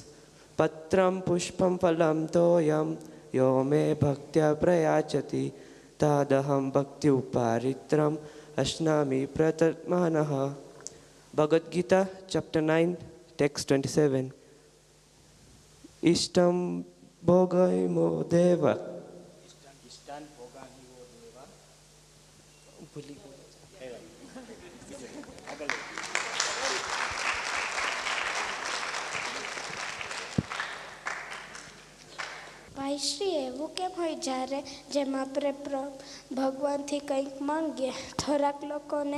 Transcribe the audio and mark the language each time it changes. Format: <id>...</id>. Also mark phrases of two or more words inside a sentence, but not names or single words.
<sa>पत्रं पुष्पं फलं तोयं यो मे भक्त्या प्रयच्छति तदहं भक्ति उपरित्रम् अश्नामि प्रतात्मनः.</sa> <en>Bhagavad Gita, chapter 9, text 27.</en> <sa>इष्टं भोगैमो देव.</sa> <gu>ભાઈ શ્રી એવું કેમ હોય જ્યારે જેમ આપણે ભગવાનથી કંઈક માંગીએ થોડાક લોકોને</gu>